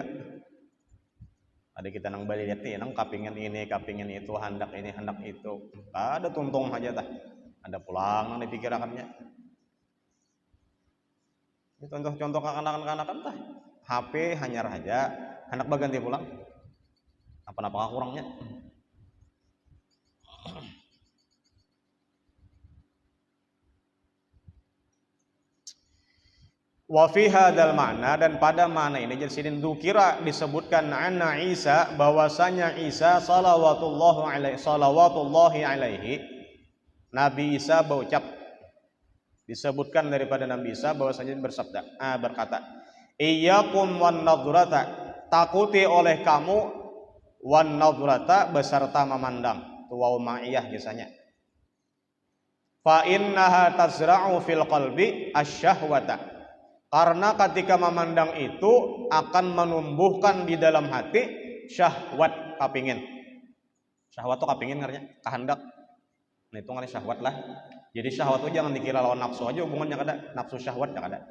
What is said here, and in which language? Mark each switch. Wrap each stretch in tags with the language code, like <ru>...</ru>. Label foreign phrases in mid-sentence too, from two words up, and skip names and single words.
<bjn>Ada kita nang balik lihat nih, nang kapingan ini, kapingan itu, hendak ini, hendak itu. Ada tuntung aja tah. Ada pulang nang dipikirakannya. Ini contoh-contoh kanakan-kanakan tah. HP hanyar aja, hendak baganti pulang. Apa-apa kurangnya.</bjn> <ar>وفي هذا المعنى,</ar> <bjn>dan pada makna ini jadi sidin dzukira disebutkan anna Isa, bahwasanya Isa</bjn> <ar>صلوات الله عليه,</ar> <bjn>Nabi Isa berucap, disebutkan daripada Nabi Isa bahwasanya berkata,</bjn> <ar>إياكم والنظرة,</ar> <bjn>takuti oleh kamu</bjn> <ar>والنظرة</ar> <bjn>beserta memandang, tu</bjn> <ar>واو المعية</ar> <bjn>biasanya.</bjn> <ar>فإنها تزرع في القلب الشهوة,</ar> <bjn>karena ketika memandang itu akan menumbuhkan di dalam hati syahwat, kapingin. Syahwat itu kapingin artinya kehendak. Nah itu ngarep syahwat lah. Jadi syahwat itu jangan dikira lawan nafsu aja hubungannya kada. Nafsu syahwat ya kada.</bjn>